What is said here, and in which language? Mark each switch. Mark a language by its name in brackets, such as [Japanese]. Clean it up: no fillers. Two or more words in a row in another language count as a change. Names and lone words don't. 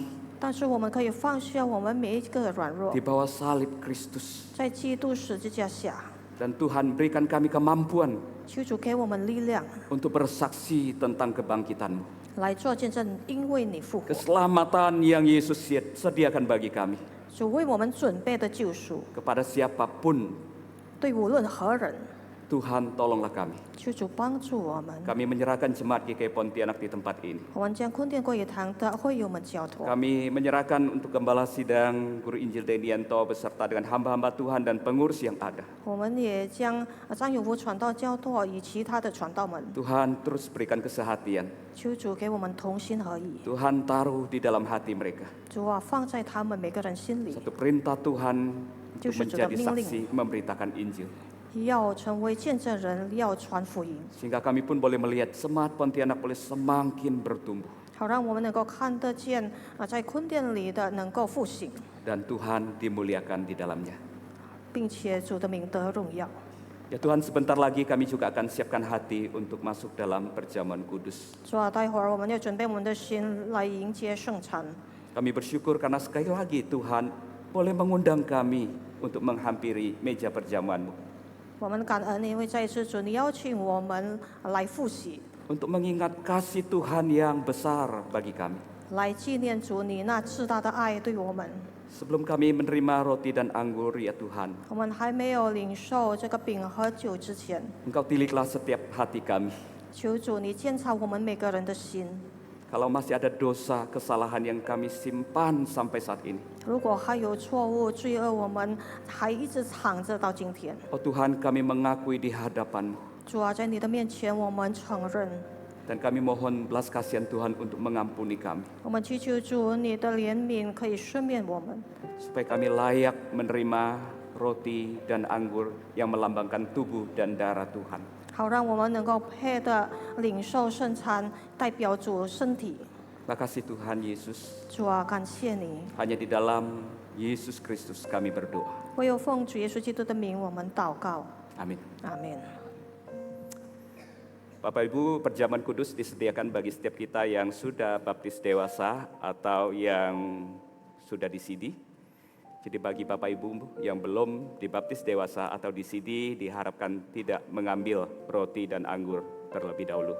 [Chinese] 但是我们可以放下我们每一个软弱 [Indonesian] di，bawah salib Kristus. [Chinese] 在基督十字架下， [Indonesian] Dan Tuhan berikan kami kemampuan [Chinese] 求主给我们力量 [Indonesian] untuk bersaksi tentang kebangkitan-Mu. [Chinese] 来做见证，因为你复活， [Indonesian] Keselamatan yang Yesus sediakan bagi kami. [Chinese] 主为我们准备的救赎， [Indonesian] Kepada siapapun, [Chinese] 对无论何人， [Indonesian] Tuhan tolonglah kami. [Chinese] 求主帮助我们。 [Indonesian] Kami menyerahkan jemaat GKI Pontianak di tempat ini. [Chinese] 我们将坤甸国语堂的会友们交托， [Indonesian] Kami menyerahkan untuk Gembala Sidang, Guru Injil Denianto beserta dengan hamba-hamba Tuhan dan pengurus yang ada. [Chinese] 我们也将张永福传道交托与其他的传道们， [Indonesian] Tuhan terus berikan kesehatan. [Chinese] 求主给我们同心合意。 [Indonesian] Tuhan taruh di dalam hati mereka [Chinese] 主啊，放在他们每个人心里， [Indonesian] satu perintah Tuhan untuk Justru menjadi sudah mingling. saksi memberitakan Injil. [Chinese] 要成为见证人，要传福音， [Indonesian] Sehingga kami pun boleh melihat Jemaat Pontianak boleh semakin bertumbuh. [Chinese] 好让我们能够看得见在坤甸里的能够复兴， [Indonesian] Dan Tuhan dimuliakan di dalamnya. [Chinese] 并且主的名得荣耀。 [Indonesian] Ya Tuhan, sebentar lagi kami juga akan siapkan hati untuk masuk dalam perjamuan kudus. [Chinese] 主啊，待会儿我们要准备我们的心来迎接圣餐。 [Indonesian] Kami bersyukur karena sekali lagi Tuhan boleh mengundang kami untuk menghampiri meja perjamuan-Mu. [Chinese] 我们感恩，因为再一次主你邀请我们来复习， [Indonesian] Untuk mengingat kasih Tuhan yang besar bagi kami. [Chinese] 来纪念主你那至大的爱对我们。 [Indonesian] Sebelum kami menerima roti dan anggur, ya Tuhan, [Chinese] 我们还没有领受这个饼和酒之前， [Indonesian] Engkau tiliklah setiap hati kami. [Chinese] 求主你检查我们每个人的心。 [Indonesian] Kalau masih ada dosa, kesalahan yang kami simpan sampai saat ini. [Chinese] 如果还有错误、罪恶，我们还一直藏着到今天。 [Indonesian] Oh Tuhan, kami mengakui di hadapan-Mu. [Chinese] 主啊，在你的面前，我们承认， [Indonesian] Dan kami mohon belas kasihan Tuhan untuk mengampuni kami. [Chinese] 我们祈求主你的怜悯可以赦免我们， [Indonesian] Supaya kami layak menerima roti dan anggur yang melambangkan tubuh dan darah Tuhan. [Chinese] 好让我们能够配的领受圣餐，代表主身体。 [Indonesian] Terima kasih Tuhan Yesus. [Chinese] 主啊，感谢你， [Indonesian] Hanya di dalam Yesus Kristus kami berdoa. [Chinese] 唯有奉主耶稣基督的名，我们祷告， [Indonesian] Amin. [Chinese] 阿门。 [Indonesian] Bapak Ibu, perjamuan kudus disediakan bagi setiap kita yang sudah baptis dewasa atau yang sudah di CD. Jadi bagi Bapak Ibu yang belum dibaptis dewasa atau di CD diharapkan tidak mengambil roti dan anggur terlebih dahulu.